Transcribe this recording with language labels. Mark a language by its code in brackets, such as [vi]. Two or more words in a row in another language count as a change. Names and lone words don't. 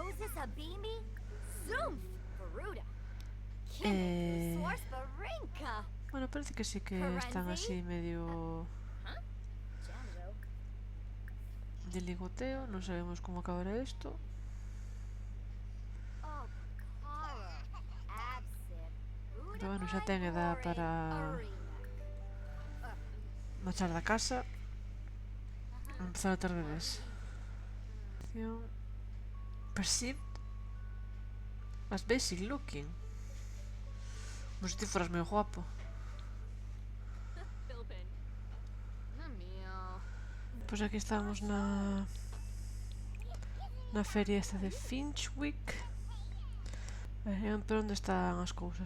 [es] Bueno, parece que sí que están así medio de ligoteo. [gl] Non sabemos como acabará isto. Pero bueno, xa ten edad para marchar da casa e empezar a ter bebés. [en] Perceived as basic looking. [gl] Como se ti foras moi guapo. Pois aquí estamos na feria esta de Finchwick. Pero onde están as cousas?